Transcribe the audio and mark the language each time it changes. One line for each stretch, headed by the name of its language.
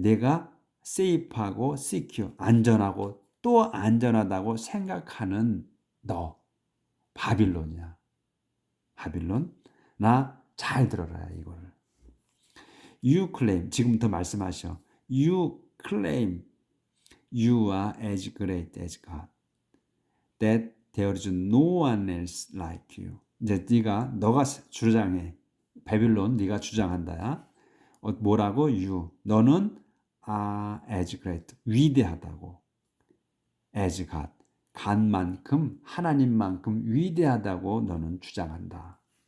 Korean: 내가 safe하고 secure 안전하고 또 안전하다고 생각하는 너 바빌론이야. 바빌론 나 잘 들어라 이거를.
English: You claim
Korean: 지금부터 말씀하셔. You
English: claim you are as great as God. That there is no one else like you.
Korean: 이제 너가 주장해. 바빌론 네가 주장한다야. 뭐라고?
English: You.
Korean: 너는
English: as great.
Korean: 위대하다고.
English: as God.
Korean: 간만큼 하나님만큼 위대하다고 너는 주장한다.